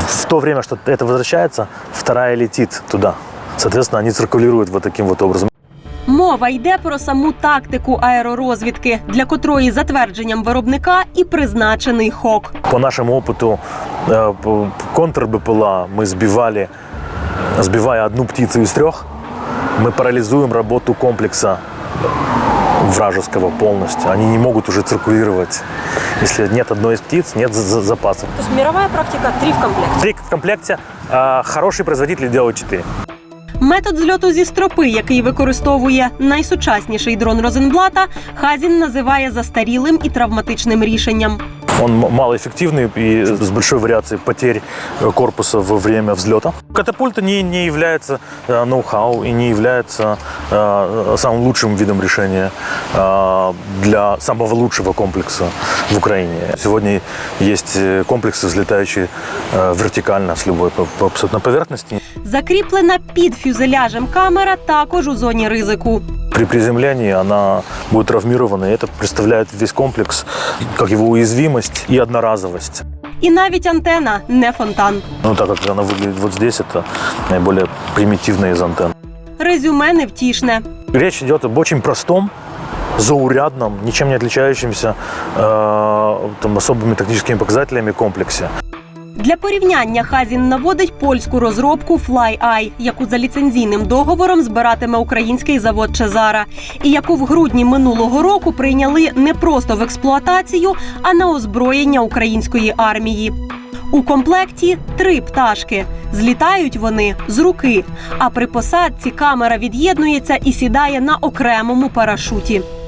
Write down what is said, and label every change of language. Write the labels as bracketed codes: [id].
[ru] В то время, что это возвращается, вторая летит туда. Соответственно, они циркулируют вот таким вот образом. [uk] Мова йде про саму тактику аеророзвідки, для котрої затвердженням виробника і призначений «Хок». [ru] По нашему опыту контр-БПЛА мы сбивая одну птицу из 3, мы парализуем работу комплекса вражеского полностью. Они не могут уже циркулировать. Если нет одной из птиц, нет запасов. То есть мировая практика 3 в комплекте? 3 в комплекте. Хороший производитель делает 4. [uk] Метод зльоту зі стропи, який використовує найсучасніший дрон Розенблата, Хазін називає застарілим і травматичним рішенням. [ru] Он малоэффективный и с большой вариацией потерь корпуса во время взлета. Катапульта не является ноу-хау и не является самым лучшим видом решения для самого лучшего комплекса в Украине. Сегодня есть комплексы, взлетающие вертикально с любой абсолютно поверхности. [uk] Закріплена під фюзеляжем камера також у зоні ризику. [ru] При приземлении она будет травмирована, и это представляет весь комплекс как его уязвимость и одноразовость. [uk] І навіть антена не фонтан. [ru] Ну, так как она выглядит вот здесь, это наиболее примитивная из антенн. [uk] Резюме невтішне. [ru] Речь идет об очень простом, заурядном, ничем не отличающемся там, особыми тактическими показателями комплексе. [uk] Для порівняння Хазін наводить польську розробку Fly-Eye, яку за ліцензійним договором збиратиме український завод «Чезара», і яку в грудні минулого року прийняли не просто в експлуатацію, а на озброєння української армії. У комплекті 3 пташки. Злітають вони з руки, а при посадці камера від'єднується і сідає на окремому парашуті.